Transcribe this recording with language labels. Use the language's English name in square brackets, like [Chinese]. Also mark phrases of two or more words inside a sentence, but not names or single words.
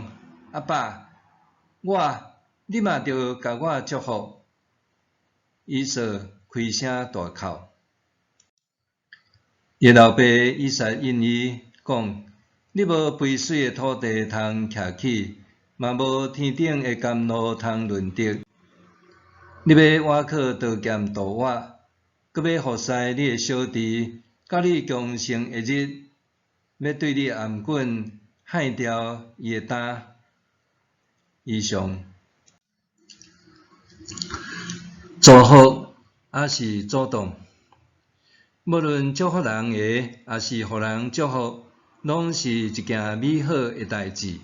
[Min Nan Chinese] 阿爸，你嘛着甲我祝福。以扫开声大哭。伊老爸以撒因伊讲：你无肥水的土地通徛起，嘛无天顶的甘露通润得。你要倚靠刀剑度我，搁要服侍你的小弟，到你强盛的日，要对你暗棍害掉伊的胆。以上祝福还是主动，无论祝福人的，还是互人祝福，拢是一件美好的代志。